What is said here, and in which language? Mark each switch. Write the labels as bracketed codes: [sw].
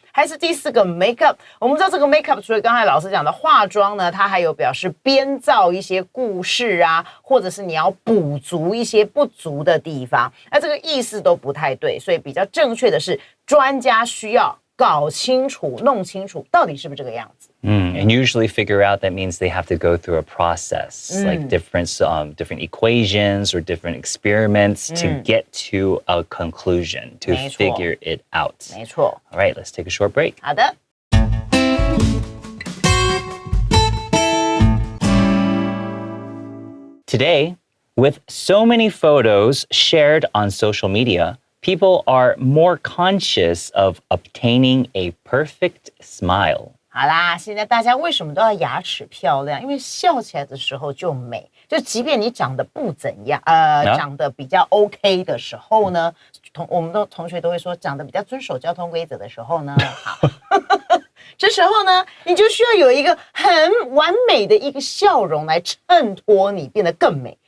[zh] 还是第四个 makeup， 我们知道这个 makeup 除了刚才老师讲的化妆呢，它还有表示编造一些故事啊，或者是你要补足一些不足的地方，那这个意思都不太对，所以比较正确的是专家需要搞清楚、弄清楚到底是不是这个样子。 [en] And usually figure out, that means they have to go through a process, like different equations or different experiments to get to a conclusion, to figure it out. [zh] 没错。 [en] All right, let's take a short break. [zh] 好的。 [en] Today, with so many photos shared on social media, people are more conscious of obtaining a perfect smile. [zh] 好啦，现在大家为什么都要牙齿漂亮？因为笑起来的时候就美。就即便你长得不怎样，长得比较 OK 的时候呢，我们的同学都会说，长得比较遵守交通规则的时候呢，好，这时候呢，你就需要有一个很完美的一个笑容来衬托你变得更美。